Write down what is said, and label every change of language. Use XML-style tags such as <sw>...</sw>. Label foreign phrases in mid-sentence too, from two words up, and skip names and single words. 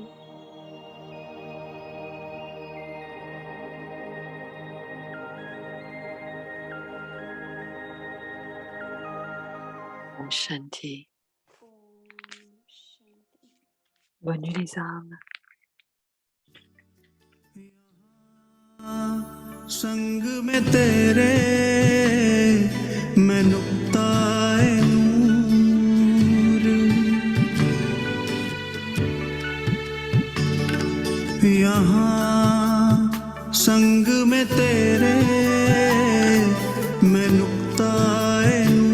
<hi>Om Shanti. ओम शांति।</hi> <fr>Bonne nuit les âmes.</fr> <hi>संग में तेरे मैं नुक्ताए नूर, यहाँ संग में तेरे मैं नुक्ताए</hi>